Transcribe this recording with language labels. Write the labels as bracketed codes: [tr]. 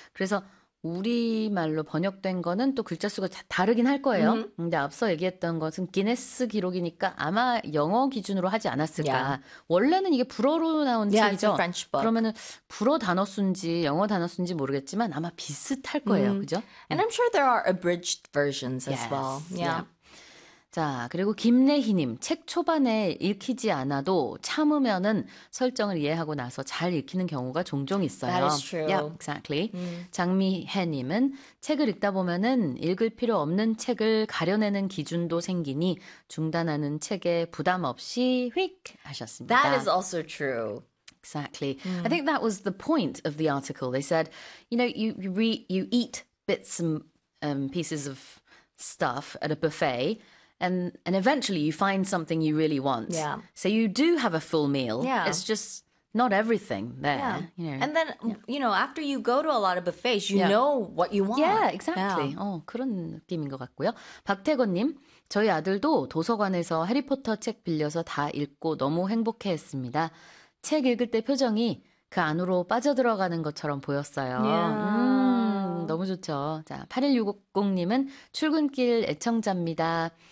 [ko] 그래서 우리말로 번역된 거는 또 글자 수가 다르긴 할 거예요. 근데 앞서 얘기했던 것은 기네스 기록이니까 아마 영어 기준으로 하지 않았을까. 원래는 이게 불어로 나온 [en] Yeah, it's a [ko] 책이죠. [en] French book. [ko] 그러면은 불어 단어 수인지 영어 단어 수인지 모르겠지만 아마 비슷할 거예요. 그죠? [en] And I'm sure there are abridged versions as well. Yes. Yeah. [ko] 자, 그리고 김내희님. 책 초반에 읽히지 않아도 참으면은 설정을 이해하고 나서 잘 읽히는 경우가 종종 [en] That is [ko] 있어요. [en] Yep, true. exactly. [ko] 장미혜님은 책을 읽다 보면은 읽을 필요 없는 책을 가려내는 기준도 생기니 중단하는 책에 부담 없이 휙! [en] That is [ko] 하셨습니다. [en] also true. Exactly. I think that was the point of the article. They said, you know, you eat bits and pieces of stuff at a buffet. And eventually you find something you really want. So you do have a full meal. It's just not everything there, And then, after you go to a lot of buffets, you Yeah. know what you Yeah, want. exactly. [ko] 그런 느낌인 것 같고요. 박태건님, 저희 아들도 도서관에서 해리포터 책 빌려서 다 읽고 너무 행복해했습니다. 책 읽을 때 표정이 그 안으로 빠져들어가는 것처럼 보였어요. 너무 좋죠. 자, 8160님은 출근길 애청자입니다.